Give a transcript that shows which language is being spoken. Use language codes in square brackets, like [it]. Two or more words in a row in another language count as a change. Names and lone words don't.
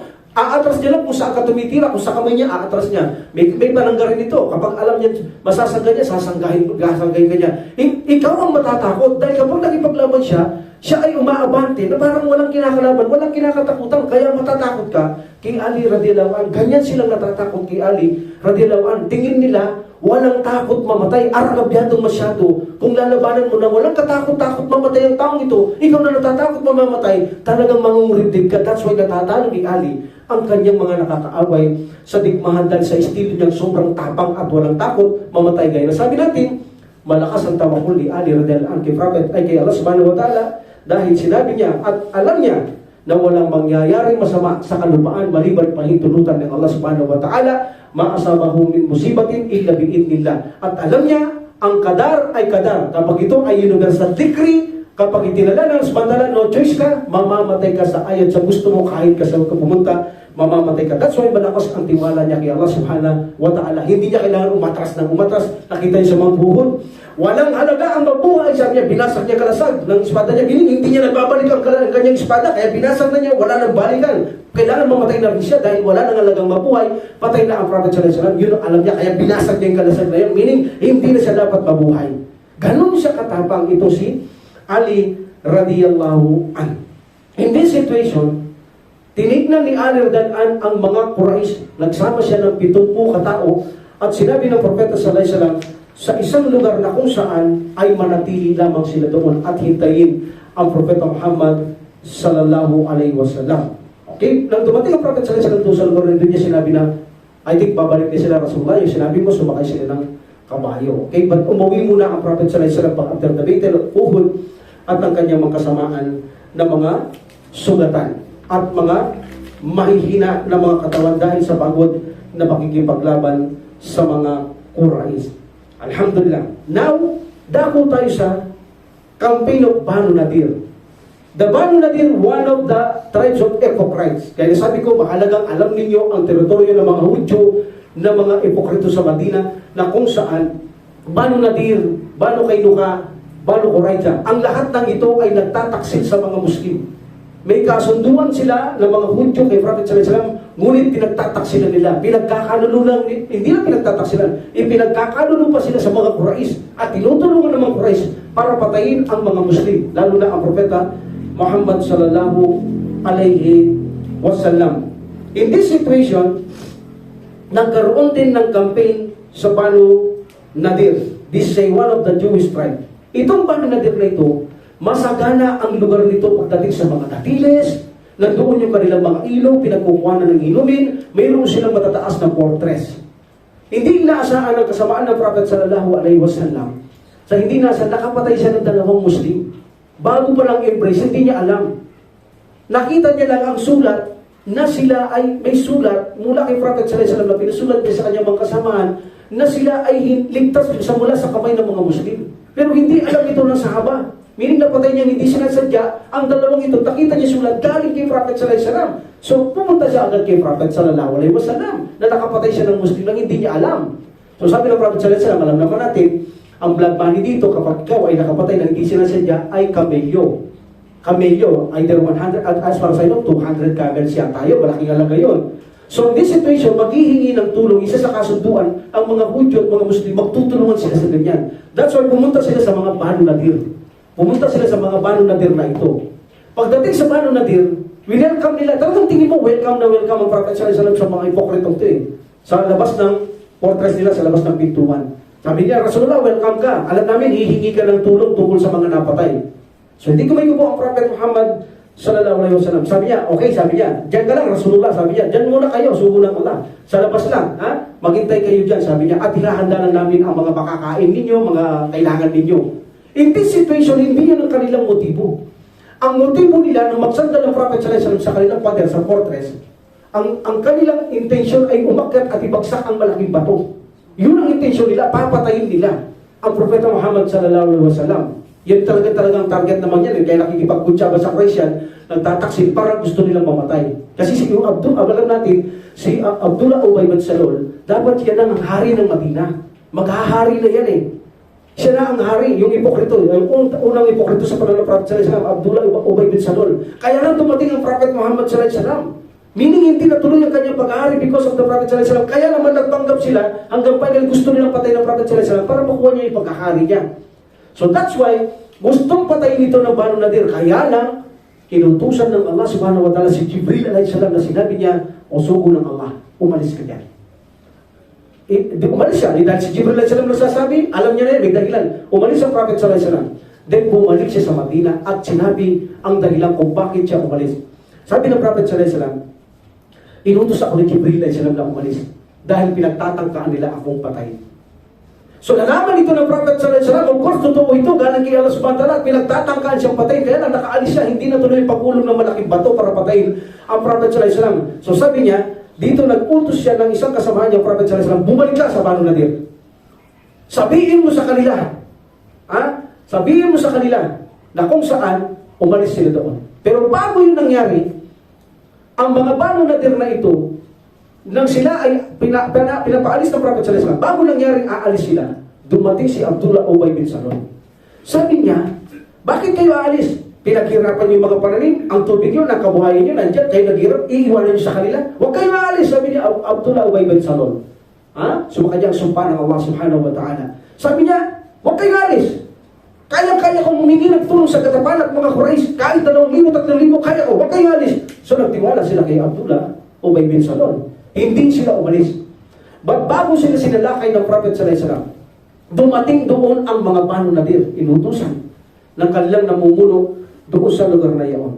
[tl] Aatras niya lang kung saan ka tumitira, kung sa kamay niya, aatras niya. May panangga rin ito. Kapag alam niya, masasangga niya, sasanggahin ka niya. Ikaw ang matatakot dahil kapag nakipaglaban siya ay umaabante na parang walang kinakalaban, walang kinakatakutan, kaya matatakot ka kay Ali [ar] رضي الله عنه. [tl] Ganyan silang natatakot kay Ali [ar] رضي الله عنه. [tl] Tingin nila, walang takot mamatay, argabyadong masyado. Kung lalabanan mo na walang katakot-takot mamatay ang taong ito, ikaw na natatakot mamamatay, talagang mangunguribdig ka. [en] That's why [tl] natatalo ni Ali ang kanyang mga nakakaaway sa digmahan dahil sa estilo niyang sobrang tapang at walang takot mamatay. Gaya na sabi natin, malakas ang tawakkol ni Ali [ar] رضي الله عنه [tl] kay Prophet ay kay Allah [ar] سبحانه وتعالى [tl] dahil sinabi niya at alam niya na walang mangyayaring masama sa kalupaan maliban pahintulutan ng Allah [ar] سبحانه وتعالى, ما أصابه من مصيبة إلا بإذن الله. [tl] At alam niya, ang kadar ay kadar. Kapag ito ay [en] universal decree, [tl] kapag itinala ng samantala, [en] no choice [tl] ka, mamamatay ka sa ayat sa gusto mo kahit ka sa pumunta, mamamatay ka. [en] That's why [tl] malakas ang tiwala niya kay Allah [ar] سبحانه وتعالى. [tl] Hindi niya kailangan umatras ng umatras. Nakita niya sa mga buhod. Walang halaga ang mabuhay. Sabi niya, binasag niya kalasag ng espada niya. Hindi niya nagbabalik ang kanyang espada. Kaya binasag na niya, wala nang balikan. Kailangan mamatay na rin siya dahil wala nang halagang mabuhay. Patay na ang Prophet [ar] صلى الله عليه وسلم. [tl] Yun ang alam niya. Kaya binasag niya yung kalasag na yun. Meaning, hindi na siya dapat mabuhay. Ganon siya katapang ito si Ali [ar] رضي الله عنه. [en] In this situation, [tl] tinignan ni Ali [ar] رضي الله عنه [tl] ang mga Quraysh. Nagsama siya ng 70 katao at sinabi ng Propeta [ar] صلى الله عليه وسلم, [tl] sa isang lugar na kung saan ay manatili lamang sila doon at hintayin ang Propeta Muhammad [ar] صلى الله عليه وسلم. [tl] Okay? Nang dumating ang Prophet [ar] صلى الله عليه وسلم [tl] sa lugar na doon niya sinabi na, [en] I think [tl] babalik din sila Rasulullah, yung sinabi mo, sumakay sila ng kabayo. Okay? But umuwi muna ang Prophet [ar] صلى الله عليه وسلم [en] after the Battle of Uhud [tl] at ang kanyang mga kasamaan na mga sugatan at mga mahihina na mga katawan dahil sa pagod na pakikipaglaban sa mga Quraysh. Alhamdulillah. Now, dako tayo sa [en] campaign of Banu Nadir. The Banu Nadir, one of the tribes of hypocrites. [tl] Kaya sabi ko, mahalagang alam ninyo ang teritoryo ng mga Hudyo na mga hipokrito sa Madina na kung saan Banu Nadir, Banu Kainuka, Banu Qurayza, ang lahat ng ito ay nagtataksil sa mga Muslim. May kasunduan sila ng mga Hudyo kay Prophet [ar] صلى الله عليه وسلم, [tl] ngunit pinagtataksilan nila. Pinagkakanulo lang, hindi lang pinagtataksilan, ipinagkakanulo pa sila sa mga Quraysh at tinutulungan ng mga Quraysh para patayin ang mga Muslim, lalo na ang Propeta Muhammad [ar] صلى الله عليه وسلم. [en] In this situation, [tl] nagkaroon din ng campaign sa Banu Nadir. [en] This is one of the Jewish tribe. [tl] Itong Banu Nadir na ito, masagana ang lugar nito pagdating sa mga katiles, nandoon yung kanilang mga ilaw, pinagkukuhanan ng inumin, mayroon silang matataas na fortress. Hindi inaasahan ang kasamaan ng Prophet [ar] صلى الله عليه وسلم [tl] sa hindi nasa nakapatay siya ng dalawang Muslim. Bago pa lang embrace, hindi niya alam. Nakita niya lang ang sulat na sila ay may sulat mula kay Prophet [ar] صلى الله عليه وسلم [tl] na pinasulat niya sa kanyang mga kasamaan na sila ay ligtas sa mula sa kamay ng mga Muslim. Pero hindi alam ito ng sahaba. Meaning napatay niya hindi sinasadya, ang dalawang ito, nakita niya sulat galing kay Prophet [ar] صلى الله عليه وسلم. [tl] So pumunta siya agad kay Prophet [ar] صلى الله عليه وسلم [tl] na nakapatay siya ng Muslim nang hindi niya alam. So sabi ng Prophet [ar] صلى الله عليه وسلم, [tl] alam naman natin, ang [en] blood money [tl] dito kapag ikaw ay nakapatay ng hindi sinasadya ay kamelyo. Kamelyo, either 100, [en] as far as I know, [tl] 200 kagad siya tayo, malaking halaga yun. [en] So in this situation, [tl] maghihingi ng tulong, isa sa kasunduan, ang mga Hudyo at mga Muslim, magtutulungan sila sa ganyan. [en] That's why [tl] pumunta sila sa mga Banu Nadir. Pumunta sila sa mga Banu Nadir na ito. Pagdating sa Banu Nadir, welcome nila. Talagang tingin mo, welcome na welcome ang Prophet [ar] صلى الله عليه وسلم [tl] sa mga hipokritong ito eh. Sa labas ng fortress nila, sa labas ng pintuan. Sabi niya, Rasulullah, welcome ka. Alam namin, hihingi ka ng tulong tungkol sa mga napatay. So hindi kumayupo ang Prophet Muhammad [ar] صلى الله عليه وسلم. [tl] Sabi niya, okay, sabi niya, diyan ka lang, Rasulullah, sabi niya, diyan muna kayo, sugo ng Allah. Sa labas lang, ha? Maghintay kayo diyan, sabi niya, at hinahanda lang namin ang mga makakain ninyo, mga kailangan ninyo. [en] In this situation, [tl] hindi yan ang kanilang motibo. Ang motibo nila nung magsanda ng Prophet [ar] صلى الله عليه وسلم [tl] sa kanilang pader, sa fortress, ang kanilang intention ay umakyat at ibagsak ang malaking bato. Yun ang intention nila, papatayin nila ang Propeta Muhammad [ar] صلى الله عليه وسلم. [tl] Yan talagang target naman yan. Kaya nakikipagkutsaba sa Quraysh yan, nagtataksil para gusto nilang mamatay. Kasi si alam natin, si Abdullah Ubay bin Salul, dapat yan ang hari ng Madina. Maghahari na yan eh. Siya na ang hari, yung ipokrito, yung unang ipokrito sa panahon ng Prophet [ar] صلى الله عليه وسلم, [tl] Abdullah Ubay bin Salul. Kaya lang dumating ang Prophet Muhammad [ar] صلى الله عليه وسلم. [tl] Meaning hindi natuloy ang kanyang pag-ahari [en] because of the Prophet [ar] صلى الله عليه وسلم. [tl] Kaya naman nagpanggap sila hanggang final gusto nilang patay ng Prophet [ar] صلى الله عليه وسلم [tl] para makuha niya yung pag-ahari niya. [en] So that's why [tl] gustong patayin ito ng Banu Nadir. Kaya lang inutusan ng Allah [ar] سبحانه وتعالى [tl] si Jibril [ar] عليه السلام [tl] na sinabi niya, o sugo ng Allah, umalis ka diyan. Umalis siya. Dahil si Jibril [ar] عليه السلام [tl] nagsasabi, alam niya na yan, may dahilan. Umalis ang Prophet [ar] صلى الله عليه وسلم. [tl] Then bumalik siya sa Madina at sinabi ang dahilan kung bakit siya umalis. Sabi ng Prophet [ar] صلى الله عليه وسلم, [tl] inutos ako ni Jibril [ar] عليه السلام [tl] na umalis dahil pinagtatangkaan nila akong patayin. So nalaman ito ng Prophet [ar] صلى الله عليه وسلم, [en] of course [tl] totoo ito, galing kay Allah [ar] سبحانه وتعالى, [tl] pinagtatangkaan siyang patayin, kaya lang nakaalis siya, hindi na tuloy pagulong ng malaking bato para patayin ang Prophet [ar] صلى الله عليه وسلم. [tl] So sabi niya, dito nag-utos siya ng isang kasamahan niya, Prophet [ar] صلى الله عليه وسلم, [tl] bumalik ka sa Banu Nadir. Sabihin mo sa kanila, sabihin mo sa kanila na kung saan umalis sila doon. Pero bago yun nangyari, ang mga Banu Nadir na ito, nang sila ay pinapaalis ng Prophet [ar] صلى الله عليه وسلم, [tl] bago nangyaring aalis sila, dumating si Abdullah Ubay bin Salul. Sabi niya, bakit kayo aalis? Pinaghirapan niyo yung mga pananim, ang tubig niyo, nakabuhayin niyo, nandiyan, kayo naghirap, iiwanan niyo sa kanila. Huwag kayo aalis, sabi niya Abdullah Ubay bin Salul. Sumakad niya ang sumpa ng Allah [ar] سبحانه وتعالى. [tl] Sabi niya, huwag kayo aalis. Kaya kong humingi ng tulong sa katapan at mga Quraysh, kahit 2,000, 3,000, kaya ko, huwag kayo aalis. So nagtiwala sila kay Abdullah Ubay bin Salul. Hindi sila umalis. But bago sila sinalakay ng Prophet [ar] صلى الله عليه وسلم, [tl] Dumating doon ang mga Banu Nadir, inutusan ng kanilang namumuno doon sa lugar na iyon.